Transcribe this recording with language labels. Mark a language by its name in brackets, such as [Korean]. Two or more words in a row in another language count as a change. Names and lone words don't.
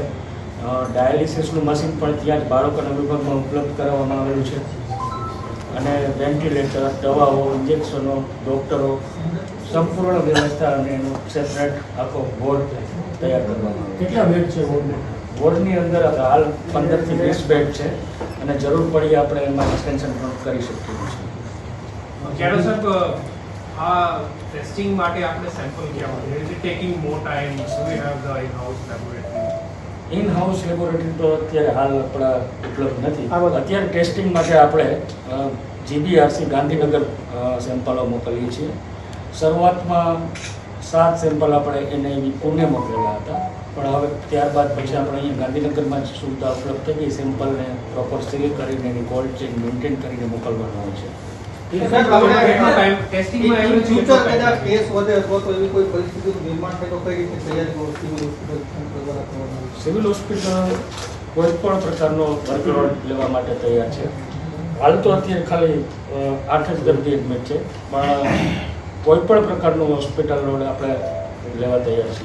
[Gujarati] ડાયાલિસિસનું મશીન પણ ત્યાં જ બાળકોના વિભાગમાં ઉપલબ્ધ કરાવવામાં આવેલું છે અને વેન્ટિલેટર, દવાઓ, ઇન્જેક્શનો, ડૉક્ટરો, સંપૂર્ણ વ્યવસ્થા અને એનું સેપરેટ આખો વોર્ડ તૈયાર કરવામાં આવે. કેટલા બેડ છે વોર્ડમાં? વોર્ડની અંદર હાલ 15 થી 20 બેડ છે અને જરૂર પડી આપણે એમાં એક્સટેન્શન પણ કરી શકીએ છીએ. Kero sir, testing માટે આપણે સેમ્પલ ક્યાં હોય? [English] Is it taking more time? Do we have the in-house laboratory? in house laboratory [Gujarati] તો અત્યારે હાલ આપણા ઉપલબ્ધ નથી. અત્યારે ટેસ્ટિંગ માટે આપણે જીબીઆરસી ગાંધીનગર સેમ્પલો મોકલીએ છીએ. શરૂઆતમાં 7 સેમ્પલ આપણે એને પુણે મોકલેલા હતા, પણ હવે ત્યારબાદ પછી આપણે અહીંયા ગાંધીનગરમાં જ સુવિધા ઉપલબ્ધ થઈ ગઈ. સેમ્પલને [English] proper seal [Gujarati] કરીને એની [English] cold chain maintain [Gujarati] કરીને મોકલવાનું હોય છે. કેટલો [English] time testing [Gujarati] માં average કેટલો time? કેસ વધે અથવા તો એવી કોઈ પરિસ્થિતિનું નિર્માણ થાય તો કઈ રીતે તૈયારી દ્વારા કરવાનું? સિવિલ હોસ્પિટલ કોઈ પણ પ્રકારનો વર્કલોડ લેવા માટે તૈયાર છે. હાલ તો અત્યારે ખાલી 8 જ દર્દી એડમિટ છે, પણ કોઈ પણ પ્રકારનો [English] hospital load [Gujarati] આપણે લેવા તૈયાર છે.